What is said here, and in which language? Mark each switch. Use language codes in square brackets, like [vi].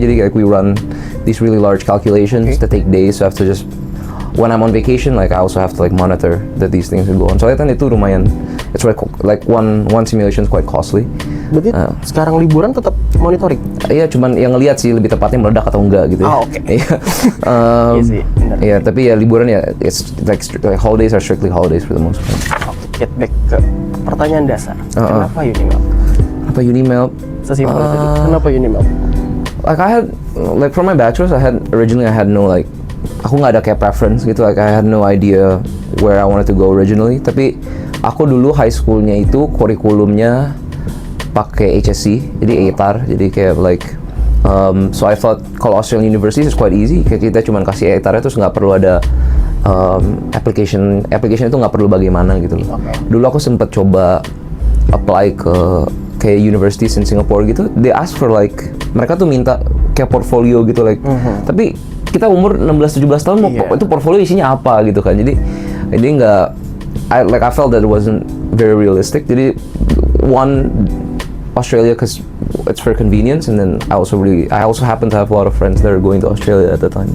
[id] Jadi kayak [en] we run these really large calculations that take days. So I have to just, when I'm on vacation, like I also have to like monitor that these things will go on. [id] Soalnya kan itu lumayan, [en] it's like one simulation is quite costly. [id] Berarti sekarang liburan tetap monitoring? Iya, cuman yang ngelihat sih lebih tepatnya meledak atau enggak gitu. Oke. Iya. Iya sih, benar. Iya, tapi ya liburan ya, [en] it's like holidays are strictly holidays for the most part. Get back [id] ke pertanyaan dasar. Kenapa Unimelt? Apa Unimelt? Sesimpel itu. Kenapa Unimelt? [en] Like I had, like for my bachelor's, I had no like, [id] aku nggak ada kayak preference gitu. [en] Like I had no idea where I wanted to go originally. [id] Tapi aku dulu high schoolnya itu kurikulumnya pakai HSC, jadi ATAR. Jadi kayak [en] like, so I thought kalau Australian universities is quite easy. [id] Kayak kita cuma kasih ATAR, terus nggak perlu ada application itu nggak perlu bagaimana gitu loh. [en] Okay. [id] Dulu aku sempet coba apply ke kayak [en] universities in Singapore [id] gitu. [en] They ask for like, [id] mereka tuh minta kayak portfolio gitu like. Tapi kita umur 16-17 tahun itu portfolio isinya apa gitu kan. Jadi nggak, [en] I felt that it wasn't very realistic. Jadi one, Australia because it's for convenience, and then I also happen to have a lot of friends that are going to Australia at the time.